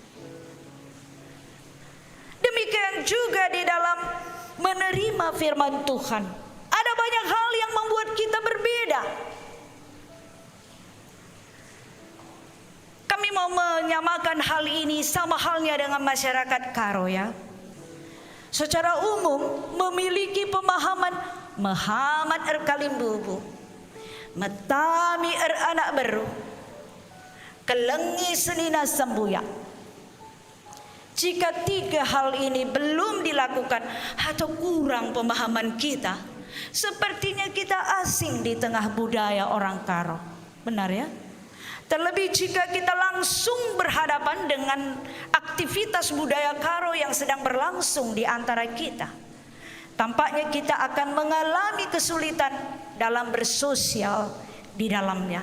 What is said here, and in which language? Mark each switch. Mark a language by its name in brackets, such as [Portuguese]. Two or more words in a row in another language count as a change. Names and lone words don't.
[Indonesian] Demikian juga di dalam menerima firman Tuhan, ada banyak hal yang membuat kita berbeda. Kami mau menyamakan hal ini sama halnya dengan masyarakat Karo ya. Secara umum memiliki pemahaman Muhammad Kalimbubu, [Batak Karo] Metami anak beru, Kelengi senina sembuya. [Indonesian] Jika 3 hal ini belum dilakukan atau kurang pemahaman kita, sepertinya kita asing di tengah budaya orang Karo. Benar ya? Terlebih jika kita langsung berhadapan dengan aktivitas budaya Karo yang sedang berlangsung di antara kita, tampaknya kita akan mengalami kesulitan dalam bersosial di dalamnya.